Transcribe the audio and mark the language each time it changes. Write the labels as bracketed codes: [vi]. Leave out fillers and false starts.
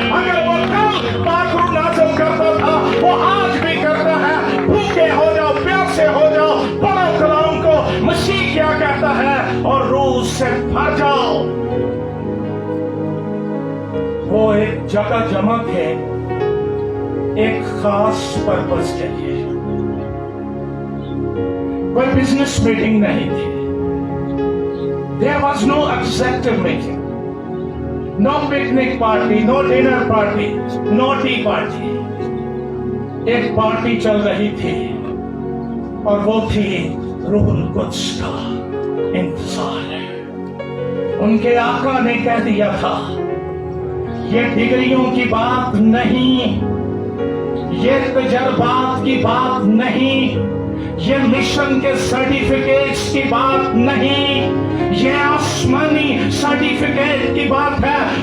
[hi] अगर वो कल पाखरू नाज़िल करता था, वो आज भी करता है। भूखे हो जाओ, प्यासे हो जाओ, पढ़ो कलाम को। मसीह क्या कहता है? इससे भर जाओ। वो एक जगह जमा थे एक खास पर्पस के लिए। कोई बिजनेस मीटिंग नहीं थी। [en] There was no executive meeting, no picnic party, no dinner party, no tea party. [hi] एक पार्टी चल रही थी और वो थी रूहुल कुद्स का इंतजार। उनके आका ने कह दिया था, ये डिग्रियों की बात नहीं, ये तजर्बात की बात नहीं, ये मिशन के सर्टिफिकेट्स की बात नहीं, ये आसमानी सर्टिफिकेट की बात है।